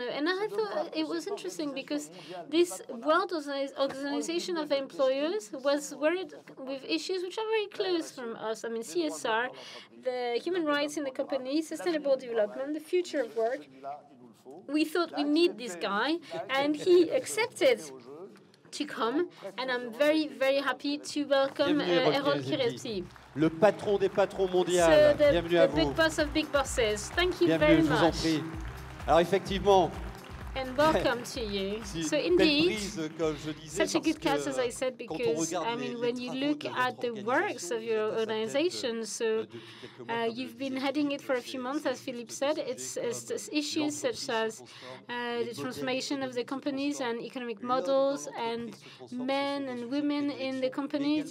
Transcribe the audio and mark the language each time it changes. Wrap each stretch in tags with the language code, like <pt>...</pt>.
<en>And I thought it was interesting because this World Organization of Employers was worried with issues which are very close from us. I mean, CSR, the human rights in the company, sustainable development, the future of work. We thought we need this guy, and he accepted to come. And I'm very, very happy to welcome Harold Kiresi.</en> <fr>Le patron des patrons mondial. Bienvenue à vous.</fr> <en>Big boss of big bosses. Thank you very much.</en> <fr>Je vous en prie. Alors effectivement,</fr> <en>And welcome to you. So indeed, such a good catch, as I said, because I mean, when you look at the works of your organization, so you've been heading it for a few months, as Philippe said. It's issues such as the transformation of the companies and economic models and men and women in the companies.</en>